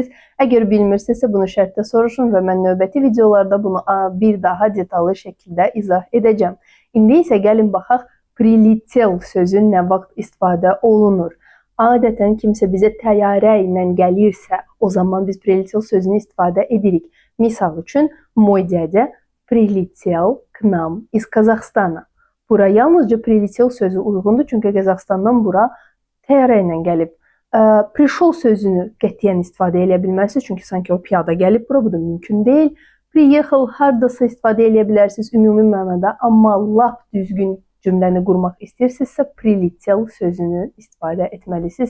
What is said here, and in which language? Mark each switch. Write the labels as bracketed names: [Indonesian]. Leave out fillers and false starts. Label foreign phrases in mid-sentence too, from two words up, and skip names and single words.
[Azerbaijani] Əgər bilmirsinizsə bunu şərtdə soruşun və mən növbəti videolarda bunu bir daha detallı şəkildə izah edəcəm. İndi isə gəlin baxaq prilitel sözü nə vaxt istifadə olunur. Adətən kimsə bizə təyyarə ilə gəlirsə, o zaman biz prilitel sözünü istifadə edirik. Misal üçün, [Russian] мой дядя прилетел к нам из Казахстана. [Azerbaijani] Bura yalnızca prilitel sözü uyğundur, çünki Qazaxstandan bura təyyarə ilə gəlib. Prişol sözünü qətiyyən istifadə edə bilmərsiniz, çünki sanki o piyada gəlib bura, bu da mümkün deyil. Priехал hardasa istifadə edə bilərsiniz ümumi mənada, amma lap düzgün cümləni qurmaq istəyirsinizsə, prilitel sözünü istifadə etməlisiniz.